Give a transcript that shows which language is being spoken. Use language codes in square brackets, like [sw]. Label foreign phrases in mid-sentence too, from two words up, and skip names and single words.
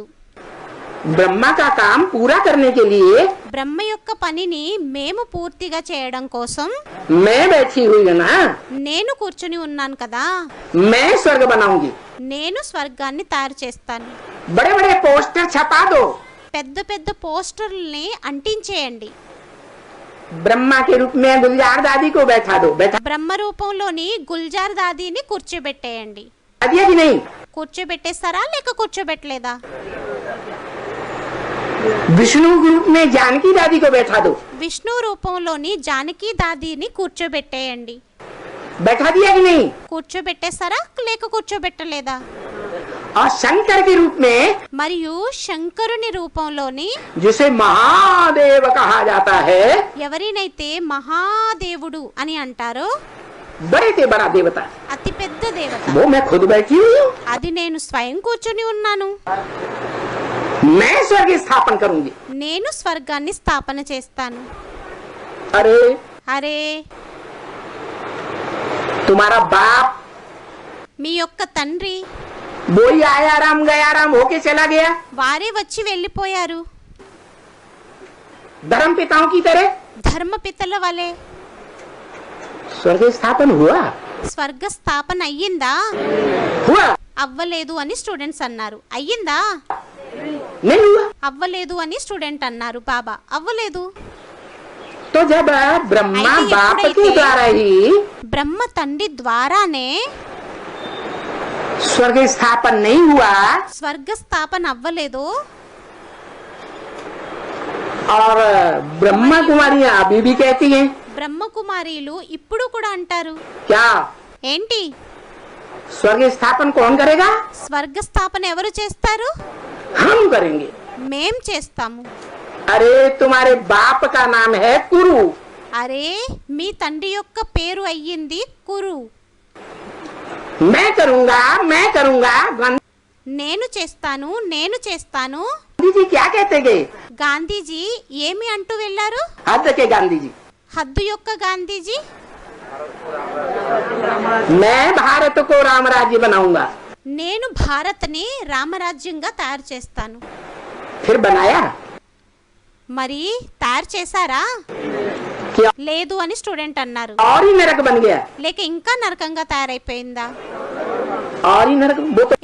[hi] ब्रह्मा का काम पूरा करने के लिए [te] బ్రహ్మ యొక్క పనిని మేము పూర్తిగా చేయడం కోసం [hi] मैं बैठी हुई है ना, [te] నేను కూర్చుని ఉన్నాను కదా. [hi] मैं स्वर्ग बनाऊंगी. [te] నేను స్వర్గాన్ని తయారు చేస్తాను. [hi] बड़े बड़े पोस्टर छपा दो, [te] పెద్ద పెద్ద పోస్టర్లని అంటించేయండి. [hi] ब्रह्मा के रूप में गुलजार दादी को बैठा दो. बैठा [te] బ్రహ్మ రూపంలోని గుల్జార్ దాదీని కూర్చోబెట్టేయండి. [hi] दिया कि नहीं? [te] కూర్చోబెట్టేస్తారా లేక కూర్చోబెట్టలేదా? [hi] विष्णु रूप में जानकी दादी को बैठा दो. [te] విష్ణు రూపంలోని జానకి దాదీని కూర్చోబెట్టేయండి. [hi] बैठा दिया कि नहीं? [te] కూర్చోబెట్టేస్తారా లేక కూర్చోబెట్టలేదా? [hi] और शंकर के रूप में [te] మరియు శంకరుని రూపంలోని [hi] जिसे महादेव कहा जाता है, [te] ఎవరినైతే మహాదేవుడు అని అంటారో [hi] बड़े से बड़ा देवता, [te] అతి పెద్ద దేవత, [hi] वो मैं खुद बैठी हुई हूँ. [te] అది నేను స్వయం కూర్చుని ఉన్నాను. [hi] मैं स्वर्ग स्थापन करूंगी. [te] నేను స్వర్గాన్ని స్థాపన చేస్తాను. [hi] अरे [te] అరే [hi] तुम्हारा बाप [te] మీ యొక్క తండ్రి [hi] वो ही आया राम गया राम होके चला गया, [te] వారే వచ్చి వెళ్ళిపోయారు. [hi] धर्म पिताओं की तरह. [te] ధర్మపితల వలె [hi] स्वर्ग स्थापन हुआ? [te] స్వర్గ స్థాపన అయ్యిందా? [hi] हुआ [te] అవ్వలేదు అని స్టూడెంట్స్ అన్నారు. అయ్యిందా? [hi] नहीं हुआ? [te] అవ్వలేదు అని స్టూడెంట్ అన్నారు. బాబా అవ్వలేదు. [hi] तो जब ब्रह्मा [te] అయితే [hi] बाप के [te] ఎప్పుడైతే [hi] द्वारा ही [te] బ్రహ్మ తండ్రి ద్వారానే [hi] स्वर्ग स्थापन नहीं हुआ [te] స్వర్గ స్థాపన అవ్వలేదు, [hi] और ब्रह्मा कुमारियां अभी भी कहती हैं [te] బ్రహ్మకుమారీలు ఇప్పుడు కూడా అంటారు. [hi] क्या [te] ఏంటి? [hi] स्वर्ग स्थापन कौन करेगा? [te] స్వర్గ స్థాపన ఎవరు చేస్తారు? [hi] हम करेंगे। [te] మేం చేస్తాము. [hi] अरे तुम्हारे बाप का नाम है कुरु, [te] అరే మీ తండ్రి యొక్క పేరు అయ్యింది కురు. [hi] मैं करूंगा मैं करूंगा। गांधी [te] నేను చేస్తాను నేను చేస్తాను. [hi] जी क्या कहते गे? [te] గాంధీజీ ఏమి అంటూ వెళ్ళారు? [hi] हद के गांधी जी, [te] హద్దు యొక్క గాంధీజీ, [hi] मैं भारत को राम राज्य बनाऊंगा। [te] నేను భారత్ని రామరాజ్యంగా తయారు చేస్తాను. [hi] फिर बनाया [te] మరి తయారు చేశారా? [hi] क्या? [te] లేదు అని స్టూడెంట్ అన్నారు. [hi] और ही नरक बन गया, [te] లేక ఇంకా నరకంగా తయారైపోయిందా? [hi] और ही नरक। वो तो